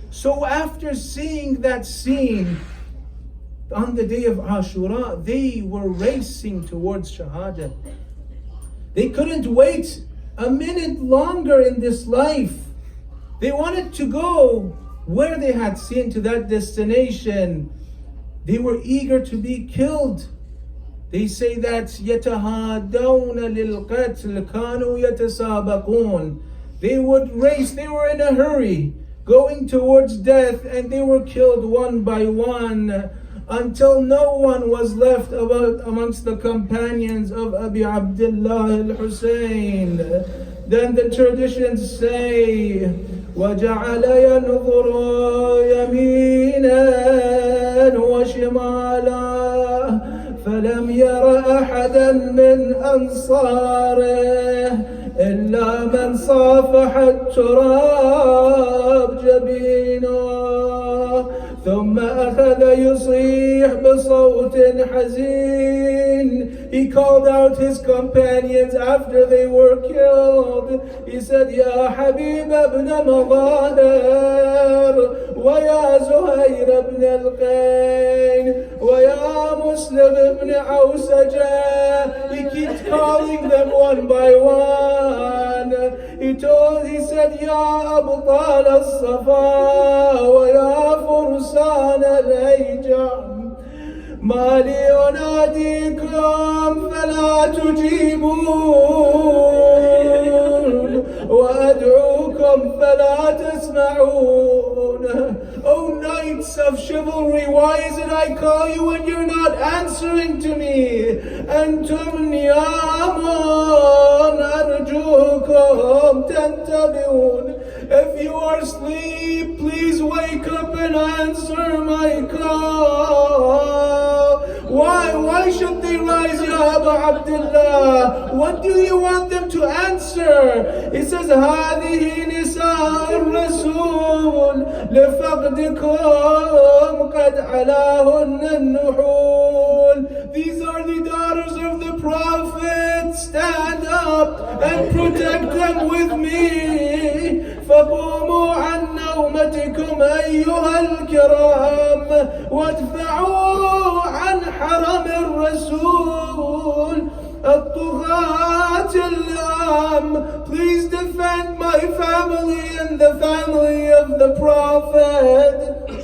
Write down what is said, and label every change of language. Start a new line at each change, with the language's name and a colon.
English: So after seeing that scene, on the day of Ashura, they were racing towards Shahada. They couldn't wait a minute longer in this life. They wanted to go where they had seen, to that destination. They were eager to be killed. They say that
Arabic: يَتَهَادَوْنَ لِلْقَتْلِ كَانُوا يَتَسَابَقُونَ.
English: They would race, they were in a hurry, going towards death, and they were killed one by one, until no one was left amongst the companions of Abi Abdullah al-Hussein. Then the traditions say,
Arabic: وَجَعَلَ يَنْظُرُ يَمِينًا وَشِمَالًا فلم ير أحدا من أنصاره إلا من صافح التراب جبينه ثم أخذ يصيح بصوت حزين.
English: He called out his companions after they were killed. He said,
Arabic: يا حبيب ابن مظاهر ويا زهير ابن القين ويا مسلم ابن عوسجة.
English: He keeps calling them one by one. He said,
Arabic: يا أبطال الصفا ويا فرسان الهيجة ما لي أناديكم فلا تجيبون وأدعوكم فلا تسمعون.
English: O knights of chivalry, why is it I call you when you're not answering to me?
Arabic: أنتم نيام أرجوكم تنتبهون.
English: If you are asleep, please wake up and answer my call. Why should they rise, Ya Aba Abdullah? What do you want them to answer? He says,
Arabic: هذه نساء الرسول لفقدكم قد علاهن النحول.
English: These are the daughters of the Prophet. Stand up and protect them with me.
Arabic: فقوموا عن نومتكم أيها الكرام وادفعوا عن حرم الرسول الطغاة اللام.
English: Please defend my family and the family of the Prophet.